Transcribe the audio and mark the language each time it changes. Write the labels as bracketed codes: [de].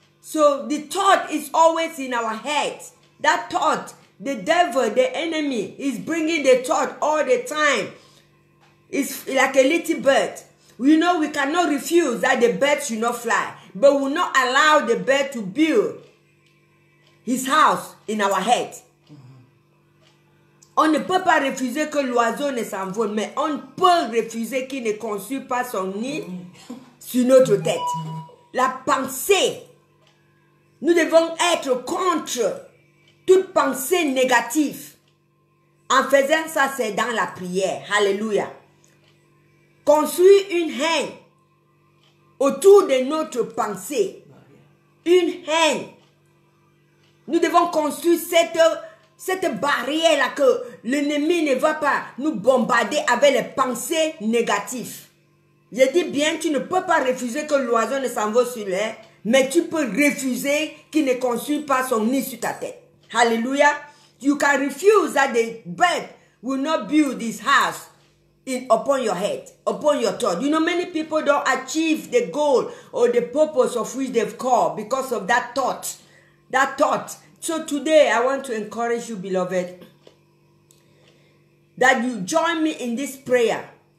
[en] So the thought is always in our heads. That thought, the devil, the enemy, is bringing the thought all the time. It's like a little bird. We know we cannot refuse that the bird should not fly. But we will not allow the bird to build his house in our head. [fr] On ne peut pas refuser que l'oiseau ne s'envole, mais on peut refuser qu'il ne construise pas son nid sur notre tête. La pensée, nous devons être contre toute pensée négative. En faisant ça, c'est dans la prière. Alléluia. Construire une haine autour de notre pensée. Une haine. Nous devons construire cette barrière-là que l'ennemi ne va pas nous bombarder avec les pensées négatives. Je dis bien, tu ne peux pas refuser que l'oiseau ne s'envole sur l'air, mais tu peux refuser qu'il ne construise pas son nid sur ta tête. [en] Hallelujah. You can refuse that the bird will not build his house upon your head, upon your thought. You know, many people don't achieve the goal or the purpose of which they've called because of that thought. That thought. So today, I want to encourage you, beloved, that you join me in this prayer.